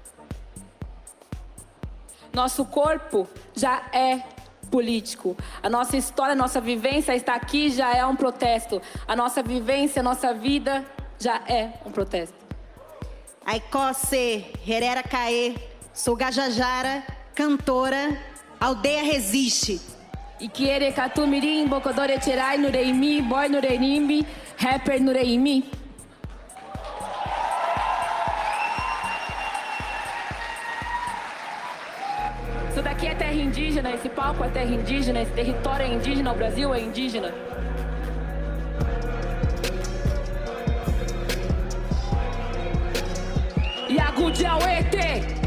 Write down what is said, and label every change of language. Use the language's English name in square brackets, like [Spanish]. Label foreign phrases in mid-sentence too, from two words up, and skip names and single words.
[Portuguese] Nosso corpo já é político. A nossa história, a nossa vivência está aqui já é um protesto. A nossa vivência, a nossa vida já é um protesto. Aikose, Herera Caê, sou Gajajara, cantora, aldeia resiste. Ikiere Catumirim, Bocodore Tirai, Nureimi, Boy Nurenimbi, rapper Nureimi. Isso daqui é terra indígena, esse palco é terra indígena, esse território é indígena, o Brasil é indígena. Yagudiauete!